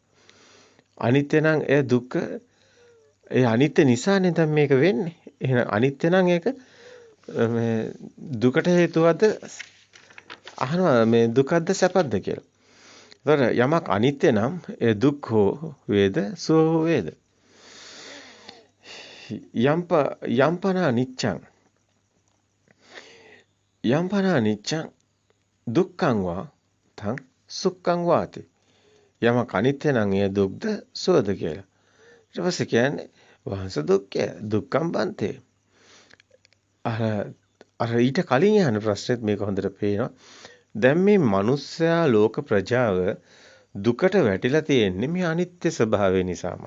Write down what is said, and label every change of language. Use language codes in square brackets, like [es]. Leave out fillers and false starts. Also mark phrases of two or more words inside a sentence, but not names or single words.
[si] අනිත්‍ය නම් ඒ දුක්ඛ ඒ අනිත්‍ය නිසානේ දැන් මේක වෙන්නේ. එහෙනම් අනිත්‍ය නම් ඒක මේ දුකට හේතුවද අහනවා මේ දුකද්ද සැපද්ද කියලා. ඒතර යමක් අනිත්‍ය නම් ඒ දුක් හෝ වේද සුව හෝ වේද. [pi] යම්පන අනිච්ඡං දුක්ඛං වා තං සුඛං වාති. [si] යමක් අනිත්‍ය නම් ඒ දුක්ද සුවද කියලා. ඊට පස්සේ කියන්නේ වංශ දුක්ඛය [pi] දුක්ඛං බන්තේ. [si] අර ඊට කලින් අහන ප්‍රශ්නෙත් මේක හොඳට පේනවා. දැන් මේ මිනිස්සයා ලෝක ප්‍රජාව දුකට වැටිලා තියෙන්නේ මේ අනිත්‍ය ස්වභාවය නිසාමයි.